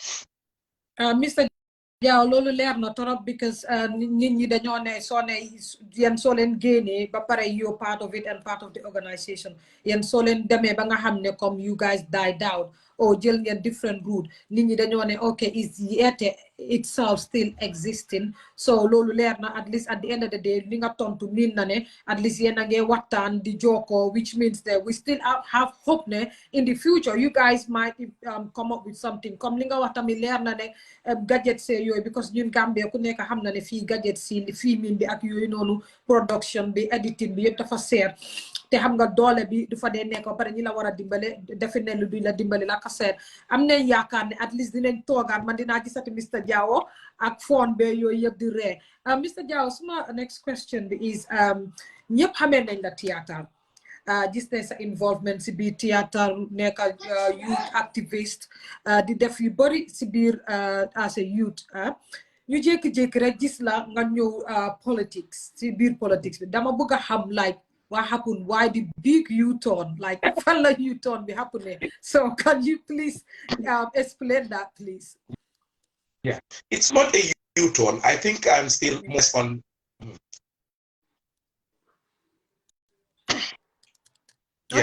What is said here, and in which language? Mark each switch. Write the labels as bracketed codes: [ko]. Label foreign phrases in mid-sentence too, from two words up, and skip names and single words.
[wo] Mr. Jawo loolu leer na trop because nit ñi dañoo ne yéen soo leen génnee ba pare [en] you're part of it and part of the organization [wo] yéen soo leen demee ba nga xam ne comme [en] you guys died down or [wo] jël ngeen different route nit ñi dañoo ne ok is yeete [en] itself still existing [wo] so loolu leer na [en] at least at the end of the day [wo] li nga tontu miin na ne [en] at least [wo] yéen a ngi waxtaan di jokkoo [en] which means that we still have hope [wo] ne [en] in the future you guys might come up with something [wo] comme li nga wax tamit leer na ne gadget see yooyu because ñun Gambia ku nekk xam na ne fii gadget si fii min bi ak yooyu noonu production bi editing bi yëpp dafa seer te xam nga doole bi du fa dee nekk ba pare ñi la war a dimbale defe ne lu duñ la dimbale la ka seet am nañ yaakaar ne [en] at least [wo] dinañ toogaat man dinaa gisati Mr. Jawo ak phone be yooyu yëpp di ree Mr. Jawo suma [en] next question [wo] bi is ñëpp xamee nañ la théâtre gis nañ sa involvement si biir théâtre nekk youth activist di def yu bëri si biir [en] as a youth [wo] ñu jékki-jékki rek gis la nga ñëw politics si biir politics bi dama bëgg a xam [en] like what happened? Why the big U-turn? Like, what like U-turn be happening? So, can you please explain that, please? Yeah, it's not a U-turn. I think I'm still more on. Yeah,